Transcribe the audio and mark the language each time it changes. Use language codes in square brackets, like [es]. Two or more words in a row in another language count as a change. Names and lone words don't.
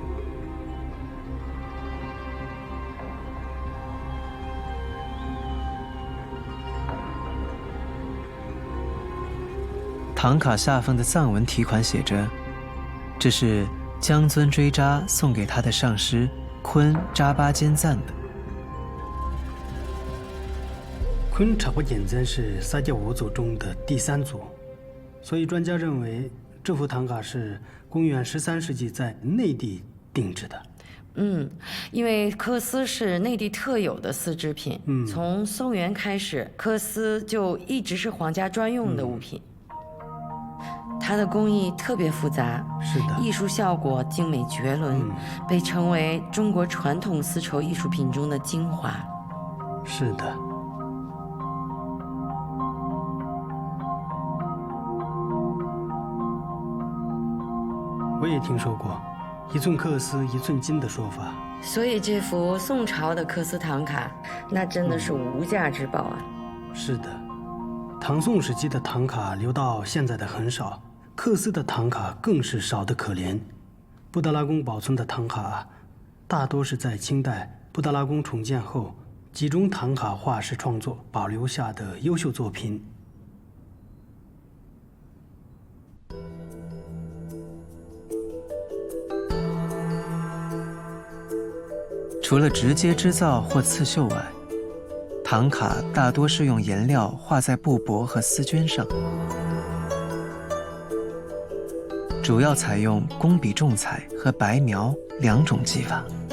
[zh] 唐卡下方的藏文题款寫着：“這是江尊追扎送給他的上師坤扎巴坚赞的。” 坤察巴坚赞是萨迦五祖中的第3祖，所以专家認為這幅唐卡是公元13世紀在內地定制的。因為緂絲是內地特有的絲織品，從宋元開始，緂絲就一直是皇家專用的物品。它的工藝特別複雜，是的，藝術效果精美絕倫，被稱為中國傳統絲綢藝術品中的精華。是的。我也聽說過1寸緂絲1寸金的說法，所以這幅宋朝的緂絲唐卡，那真的是無價之寶啊。是的，唐宋時期的唐卡留到現在的很少，緂絲的唐卡更是少得可憐。布达拉宮保存的唐卡大多是在清代布达拉宮重建後集中唐卡畫師創作保留下的優秀作品。除了直接織造或刺繡外，唐卡大多是用顏料畫在布帛和絲絹上，主要採用工筆重彩和白描2種技法。